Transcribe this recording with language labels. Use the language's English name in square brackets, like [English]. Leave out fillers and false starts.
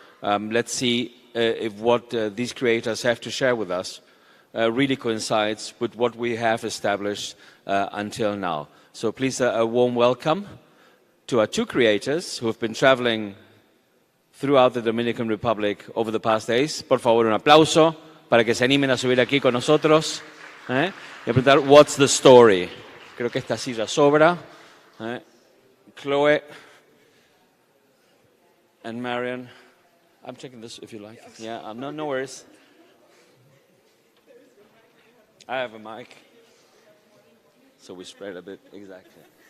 [English] Let's see if what these creators have to share with us really coincides with what we have established until now. So please, a warm welcome to our two creators who have been traveling throughout the Dominican Republic over the past days. [Spanish] Por favor, un aplauso para que se animen a subir aquí con nosotros y a preguntar, [English] what's the story? [Spanish] Creo que esta silla sobra. Chloe [English] And Marion, I'm checking this if you like. Yeah, no worries. I have a mic, so we spread a bit, exactly.